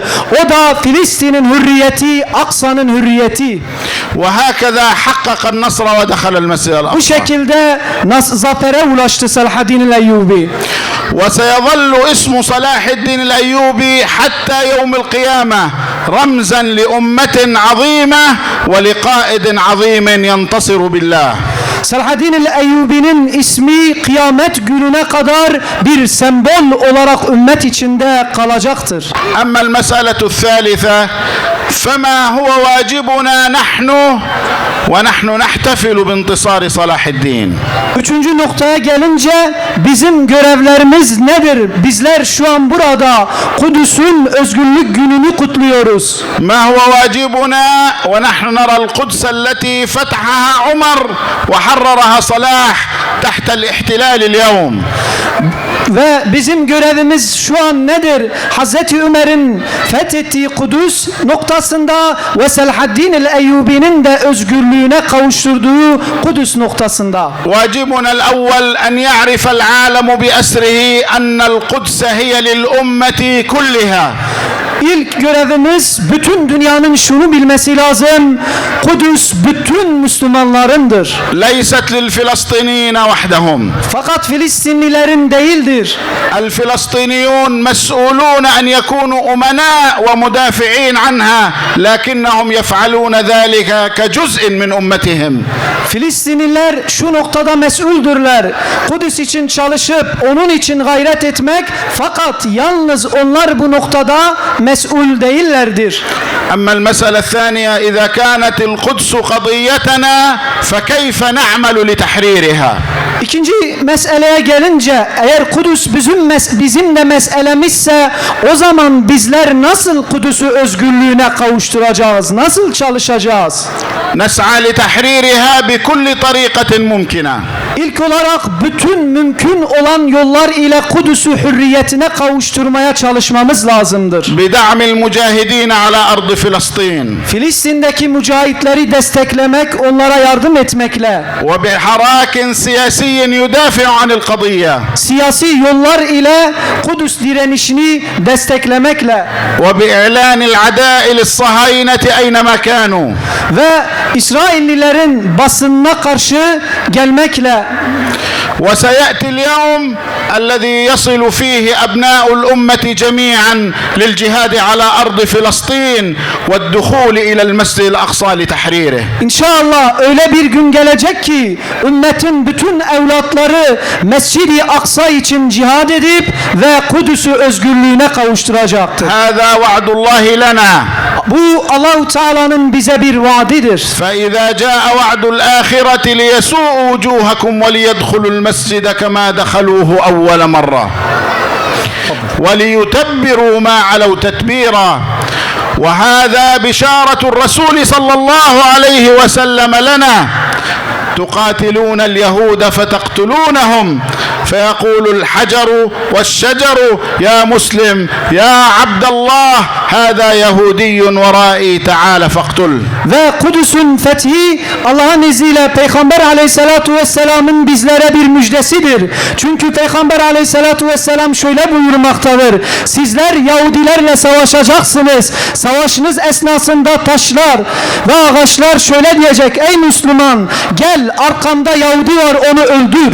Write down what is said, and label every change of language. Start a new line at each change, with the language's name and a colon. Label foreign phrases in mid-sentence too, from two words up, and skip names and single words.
Turkish: O da Filistin'in hürriyeti, Aksa'nın hürriyeti.
Arabic: وهكذا حقق النصر ودخل المسجد
Turkish: Bu
Arabic: الأقصى.
Turkish: şekilde zafere ulaştı Salahaddin Eyyubi.
Arabic: وسيظل اسم صلاح الدين الأيوبي حتى يوم القيامة رمزا لأمة عظيمة ولقائد عظيم ينتصر بالله.
Turkish: Salahaddin Eyyubi'nin ismi kıyamet gününe kadar bir sembol olarak ümmet içinde kalacaktır.
Arabic: أما المسألة الثالثة فما هو واجبنا نحن ونحن نحتفل بانتصار صلاح الدين.
Turkish: Üçüncü noktaya gelince bizim görevlerimiz nedir? Bizler şu an burada Kudüs'ün özgürlük gününü kutluyoruz.
Arabic: ما هو واجبنا ونحن نرى القدس التي فتحها عمر وحررها صلاح تحت الاحتلال اليوم.
Turkish: Ve bizim görevimiz şu an nedir? Hazreti Ömer'in fethettiği Kudüs noktasında ve Salahaddin el-Eyyubi'nin de özgürlüğüne kavuşturduğu Kudüs noktasında.
Arabic: واجبنا الأول أن يعرف العالم بأسره أن القدس هي للأمة كلها.
Turkish: İlk görevimiz bütün dünyanın şunu bilmesi lazım. Kudüs bütün Müslümanlarındır.
Arabic: ليست للفلسطينيين وحدهم.
Turkish: Fakat Filistinlilerin değildir.
Arabic: الفلسطينيون مسؤولون أن يكونوا أمناء ومدافعين عنها لكنهم يفعلون ذلك كجزء من أمتهم.
Turkish: Filistinliler şu noktada mesuldürler. Kudüs için çalışıp onun için gayret etmek, fakat yalnız onlar bu noktada mesul değillerdir.
Arabic: أما المسألة الثانية إذا كانت القدس قضيتنا فكيف نعمل لتحريرها؟
Turkish: İkinci meseleye gelince, eğer Kudüs bizim de meselemizse, o zaman bizler nasıl Kudüs'ü özgürlüğüne kavuşturacağız? Nasıl çalışacağız?
Arabic: نسعى لتحريرها بكل طريقة ممكنة.
Turkish: İlk olarak bütün mümkün olan yollar ile Kudüs'ü hürriyetine kavuşturmaya çalışmamız lazımdır.
Arabic: بدعم المجاهدين على أرض فلسطين
Turkish: Filistin'deki mücahitleri desteklemek, onlara yardım etmekle,
Arabic: وبحراك سياسي يدافع عن القضية
Turkish: siyasi yollar ile Kudüs direnişini desteklemekle
Arabic: وبإعلان العداء للصهاينة أينما كانوا
Turkish: ve İsraillilerin basınına karşı gelmekle.
Arabic: وسيأتي اليوم الذي يصل فيه أبناء الأمة جميعا للجهاد على أرض فلسطين والدخول إلى المسجد الأقصى لتحريره.
Turkish: İnşallah öyle bir gün gelecek ki ümmetin bütün evlatları Mescid-i Aksa için cihad edip ve Kudüs'ü özgürlüğüne kavuşturacaktır.
Arabic: هذا وعد الله لنا.
Turkish: Bu Allah-u Teala'nın bize bir vaadidir.
Arabic: فإذا جاء وعد الآخرة ليسوء وجوهكم وليدخلوا المسجد كما دخلوه أول مرة وليتبروا ما علوا تتبيرا وهذا بشارة الرسول صلى الله عليه وسلم لنا تقاتلون اليهود فتقتلونهم فيقول الحجر والشجر يا مسلم يا عبد الله هذا يهودي ورائي تعال فاقتل.
Turkish: Ve Kudüs'ün fethi Allah'ın izniyle Peygamber Aleyhisselatu Vesselam'ın bizlere bir müjdesidir. Çünkü Peygamber Aleyhisselatu Vesselam şöyle buyurmaktadır: sizler Yahudilerle savaşacaksınız. Savaşınız esnasında taşlar ve ağaçlar şöyle diyecek: ey Müslüman, gel, arkamda Yahudi var, onu öldür.